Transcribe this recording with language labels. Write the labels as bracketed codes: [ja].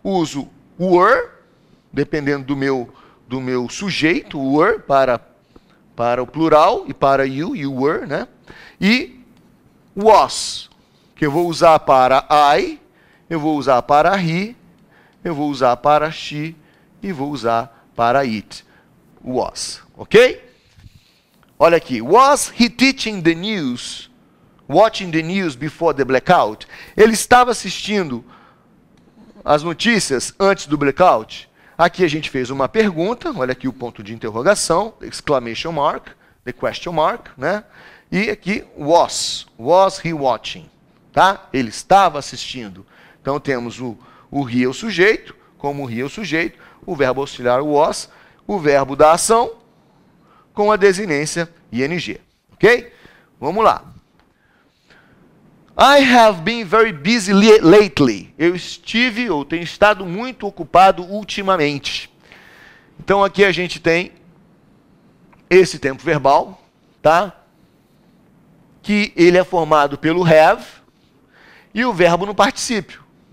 [pt] Uso were, dependendo do meu sujeito, were para o plural e para you were, né? E was, que eu vou usar para I, eu vou usar para he, eu vou usar para she e vou usar para it. Was, ok? Olha aqui. [en] Was he teaching the news, watching the news before the blackout? [pt] Ele estava assistindo as notícias antes do blackout? Aqui a gente fez uma pergunta, olha aqui o ponto de interrogação, [en] exclamation mark, the question mark, [pt] né? E aqui [en] was he watching, [pt] tá? Ele estava assistindo. Então temos o he é o sujeito, como o he é o sujeito, o verbo auxiliar was, o verbo da ação com a desinência ing, ok? Vamos lá. [en] I have been very busy lately. [pt] Eu estive ou tenho estado muito ocupado ultimamente. Então aqui a gente tem esse tempo verbal, tá? Que ele é formado pelo have e o verbo no particípio.